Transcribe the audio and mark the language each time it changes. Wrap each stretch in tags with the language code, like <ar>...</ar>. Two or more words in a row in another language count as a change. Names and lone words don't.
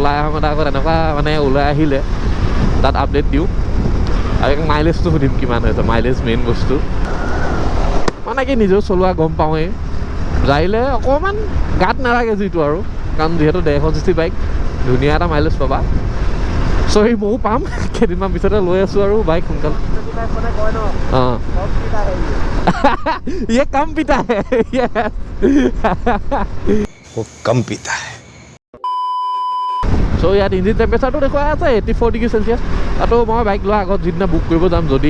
<as>ওলাই আহোঁ আগত এনেকুৱা মানে ওলাই আহিলে তাত আপডেট দিওঁ আৰু মাইলেজটো সুধিম কিমান হৈছে মাইলেজ মেইন বস্তু মানে কি নিজেও চলোৱা গম পাওঁৱেই যাইলে অকণমান গাত নালাগে যিটো আৰু কাৰণ যিহেতু 150cc বাইক ধুনীয়া এটা মাইলেজ পাবা চ' সেই ময়ো পাম কেইদিনমান পিছতে লৈ আছোঁ আৰু বাইক সোনকালে</as> <hi>ये कम पीता है वो कम पीता है</hi> <as>চ' ইয়াত</as> <en>engine temperature</en> <as>দেখুৱাই আছে 84</as> <en>degree Celsius</en> <as>আৰু মই বাইক লোৱাৰ আগত যিদিনা বুক কৰিব যাম যদি</as>